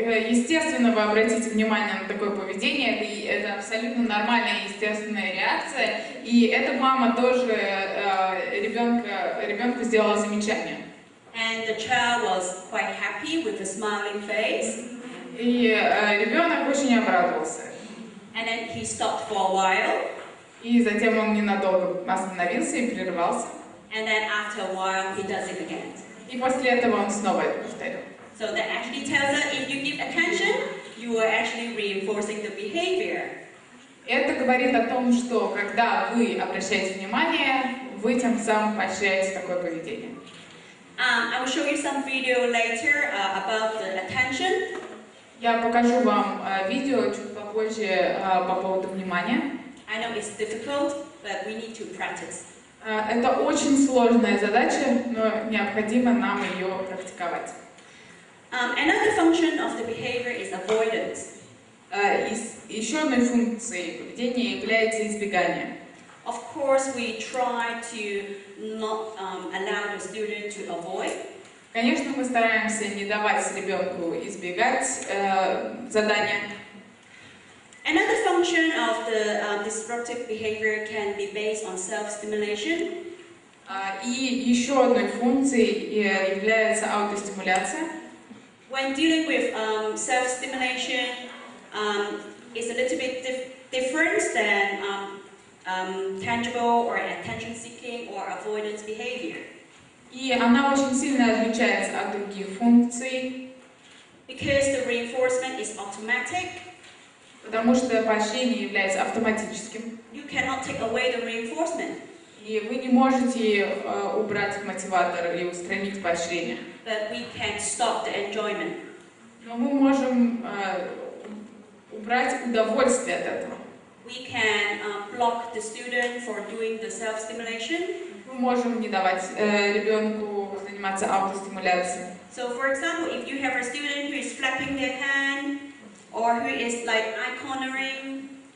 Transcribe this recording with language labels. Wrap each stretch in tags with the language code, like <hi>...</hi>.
<ru>Естественно, вы обратите внимание на такое поведение, это абсолютно нормальная естественная реакция, и эта мама тоже ребенку сделала замечание.</ru> <en>And the child was quite happy with a smiling face.</en> <ru>И ребенок очень обрадовался.</ru> <en>And then he stopped for a while.</en> <ru>И затем он ненадолго остановился и прервался.</ru> <en>And then after a while, he does it again.</en> <ru>И после этого он снова это повторил.</ru> <en>So that actually tells us if you give attention, you are actually reinforcing the behavior.</en> <ru>Это говорит о том, что когда вы обращаете внимание, вы тем самым поощряете такое поведение.</ru> <en>I will show you some video later about the attention.</en> <ru>Я покажу вам видео чуть попозже по поводу внимания.</ru> <en>I know it's difficult, but we need to practice.</en> <ru>Это очень сложная задача, но необходимо нам ее практиковать.</ru> <en>Another function of the behavior is avoidance.</en> <ru>Еще одной функцией поведения является избегание.</ru> <en>Of course, we try to not allow the student to avoid.</en> <ru>Конечно, мы стараемся не давать ребенку избегать задания.</ru> <en>function of the disruptive behavior can be based on self-stimulation.</en> <ru>И еще одной функцией является аутостимуляция.</ru> <en>When dealing with self-stimulation, it's a little bit different than tangible or attention-seeking or avoidance behavior.</en> <ru>И она очень сильно отличается от других функций,</ru> <en>Because the reinforcement is automatic,</en> <ru>потому что поощрение является автоматическим.</ru> <en>you cannot take away the reinforcement.</en> <ru>И вы не можете убрать мотиватор или устранить поощрение.</ru> <en>But we can stop the enjoyment.</en> <ru>Но мы можем убрать удовольствие от этого.</ru> <en>We can block the student for doing the self-stimulation.</en> <ru>Мы можем не давать ребенку заниматься аутостимуляцией.</ru> <en>So, for example, if you have a student who is flapping their hand or who is like eye cornering,</en>